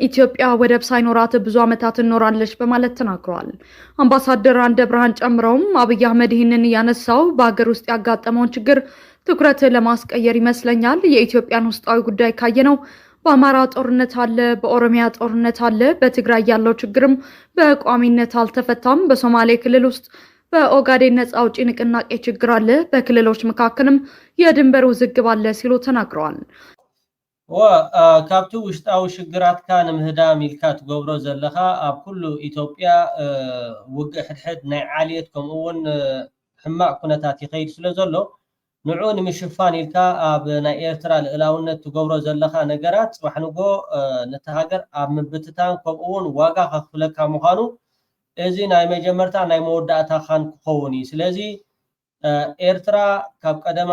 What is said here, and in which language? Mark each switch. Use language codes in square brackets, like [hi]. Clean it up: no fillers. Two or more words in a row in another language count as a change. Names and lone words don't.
[am] ኢትዮጵያ ወደብ ሳይኖራት ብዙ አመታት እንኖራለች በማለት ተናግረዋል አምባሳደር አንደ ብርሃን ጨምረውም አብይ አህመድ ይህንን ያነሳው በአገር ውስጥ ያጋጠመውን ችግር ትኩረት ለማስቀየር ይመስለኛል የኢትዮጵያን ውስጣዊ ጉዳይ ካየነው በአማራ ጦርነት አለ በኦሮሚያ ጦርነት አለ በትግራይ ያለው ችግርም በቋሚነት አልተፈታም በሶማሌ ክልል ውስጥ በኦጋዴን ነፃ አውጪ ንቅናቄ ችግር አለ በክልሎች መካከልም የድንበር ውዝግብ አለ ሲሉ ተናግረዋል [ti] ካብቱ ውሽጣዊ ሽግራት ካን ምህዳም ኢልካ ትገብሮ ዘለኻ ኣብ ኩሉ ኢትዮጵያ ውግእ ሕድሕድ ናይ ዓልየት ከምኡውን ሕማቅ ኩነታት ይኸይድ ስለ ዘሎ ንዑ ንምሽፋን ኢልካ ኣብ ናይ ኤርትራ ልዕላውነት ትገብሮ ዘለኻ ነገራት ጽባሕ ንጎ ነቲ ሃገር ኣብ ምብትታን ከምኡውን ዋጋ ከኽፍለካ ምዃኑ እዚ ናይ መጀመርታ ናይ መወዳእታ ኻን ክኸውን እዩ ስለዚ ኤርትራ ካብ ቀደማ